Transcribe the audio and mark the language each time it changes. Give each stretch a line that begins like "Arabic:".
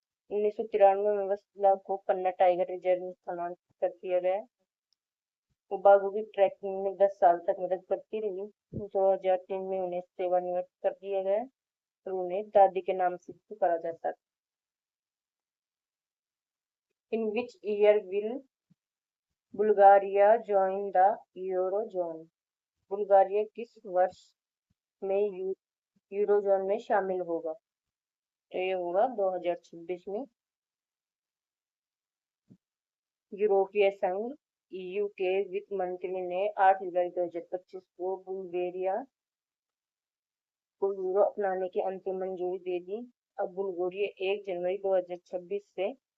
Hindi: 1993 में वत्सला को पन्ना tiger reserve में स्थानांतरित कर दिया गया। वो बाघों की ट्रैकिंग में 10 साल तक मदद करती रही। 2003 में उन्हें सेवानिवृत्त कर दिया गया और उन्हें दादी के नाम से पुकारा जाता था।
English: In which year will Bulgaria join the Eurozone?
Hindi: Bulgaria किस वर्ष में यूरोजोन में शामिल होगा? तो ये होगा 2026 में। यूरोपीय संघ ईयू के वित्त मंत्री ने 8 जुलाई 2025 को बुल्गारिया को यूरो अपनाने की अंतिम मंजूरी दे दी। अब बुल्गारिया 1 जनवरी 2026 से